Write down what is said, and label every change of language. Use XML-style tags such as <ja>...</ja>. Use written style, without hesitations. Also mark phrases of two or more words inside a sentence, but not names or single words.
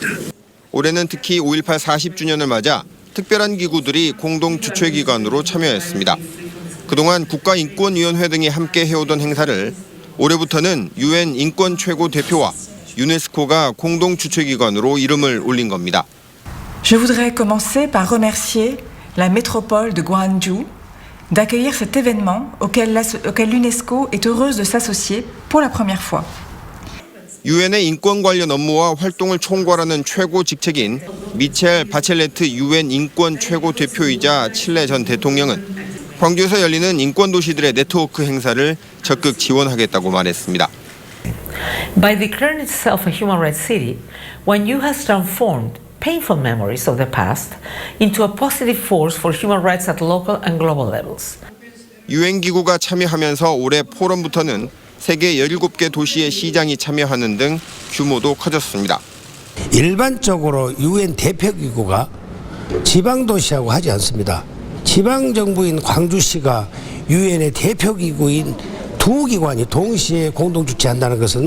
<ko>올해는 특히 5.18 40주년을 맞아 특별한 기구들이 공동 주최기관으로 참여했습니다. 그동안 국가인권위원회 등이 함께 해오던 행사를 올해부터는 UN 인권 최고 대표와 유네스코가 공동 주최기관으로 이름을 올린 겁니다.</ko> <fr>Je voudrais commencer par remercier la métropole de Gwangju d'accueillir cet événement auquel l'UNESCO est heureuse de s'associer pour la première fois.</fr> <ko>유엔의 인권 관련 업무와 활동을 총괄하는 최고 직책인 미첼 바첼레트 유엔 인권 최고 대표이자 칠레 전 대통령은 광주에서 열리는 인권 도시들의 네트워크 행사를 적극 지원하겠다고 말했습니다.</ko> <en>By declaring itself a human rights city, Gwangju has transformed painful memories of the past into a positive force for human rights at local and global levels.</en> <ko>유엔 기구가 참여하면서 올해 포럼부터는 세계 17개 도시의 시장이 참여하는 등 규모도 커졌습니다. 일반적으로 유엔 대표기구가 지방도시하고 하지 않습니다. 지방정부인 광주시가 유엔의 대표기구인 두 기관이 동시에 공동 주최한다는 것은</ko>